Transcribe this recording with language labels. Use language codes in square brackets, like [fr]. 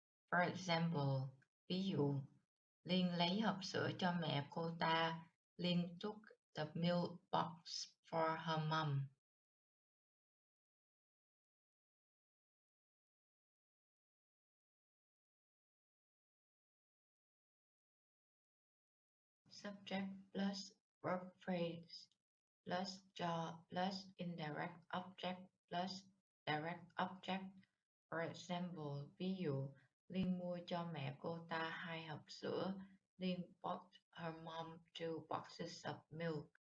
[en] For example, [vi] ví dụ, Liên lấy hộp sữa cho mẹ cô ta. [en] Liên took the milk box for her mom. Subject plus verb phrase plus cho plus indirect object plus direct object. For example, [vi] ví dụ, Liên mua cho mẹ cô ta 2 hộp sữa. [en] Liên bought her mom 2 boxes of milk.